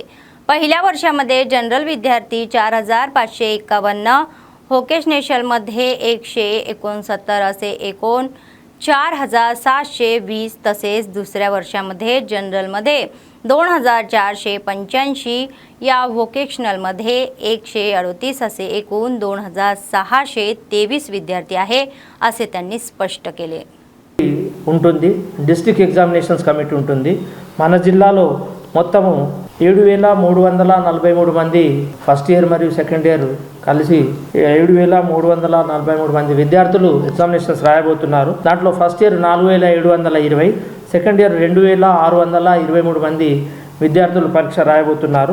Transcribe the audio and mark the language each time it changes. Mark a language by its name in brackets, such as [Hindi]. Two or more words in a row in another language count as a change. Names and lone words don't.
[Marathi] पहिल्या वर्षामध्ये जनरल विद्यार्थी 4,551, व्होकेशनलमध्ये 169 असे एकूण 4,720, तसेच दुसऱ्या वर्षामध्ये जनरलमध्ये 2,485, या व्होकेशनलमध्ये 138 असे एकूण 2,623 विद्यार्थी आहे असे त्यांनी स्पष्ट केले. [Telugu] ఉంటుంది [English] District Examinations Committee [Telugu] ఉంటుంది. మన జిల్లాలో మొత్తము 7,343 మంది [English] first year [Telugu] మరియు [English] second year [Telugu] కలిసి 7,343 మంది విద్యార్థులు ఎగ్జామినేషన్స్ రాయబోతున్నారు. దాంట్లో [English] first year [Telugu] 4,720, [English] second year [Telugu] 2,623 మంది విద్యార్థులు పరీక్ష రాయబోతున్నారు.